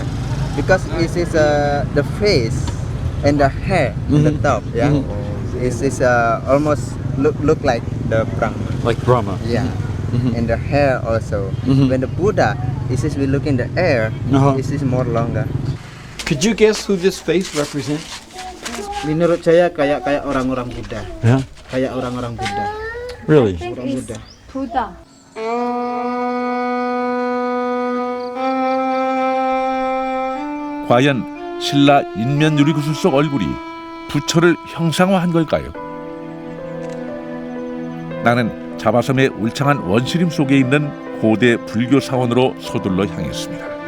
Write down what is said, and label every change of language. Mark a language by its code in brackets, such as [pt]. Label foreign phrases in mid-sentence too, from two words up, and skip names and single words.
[en] Because it is the face and the hair on the top. Yeah, it is almost look like the Brahma. Like Brahma. Yeah, and the hair also. When the Buddha, it is we look in the air, it is more longer. Could you guess who this face represents? [id] Menurut saya kayak orang-orang Buddha. [en] Yeah. [id] Kayak orang-orang Buddha. [en] Really? [id] Orang Buddha. Buddha. [ko] 과연 신라 인면 유리구슬 속 얼굴이 부처를 형상화한 걸까요? 나는 자바섬의 울창한 원시림 속에 있는 고대 불교 사원으로 서둘러 향했습니다.